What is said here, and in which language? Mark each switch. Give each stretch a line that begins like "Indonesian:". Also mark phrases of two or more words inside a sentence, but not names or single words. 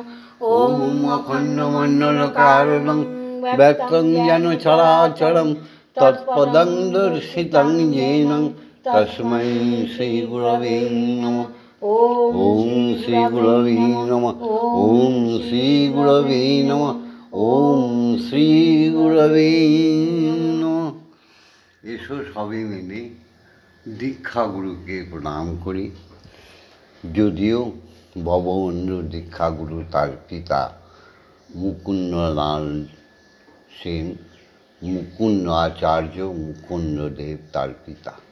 Sanskrit: ओम अखण्डमण्डलकारणं व्यक्तं येन चराचरं तत्पदं दर्शितं येन तस्मै श्रीगुरवे नमः। ओम श्री गुरवे नमः। ओम श्री गुरवे नमः। ओम श्री गुरवे नमः।
Bangla: এসো সবাই মিলে দীক্ষাগুরুকে প্রণাম করি। যদিও ভববন্ধু দীক্ষাগুরু তার পিতা মুকুন্দলাল সেন, মুকুন্দ আচার্য মুকুন্দদেব তার পিতা।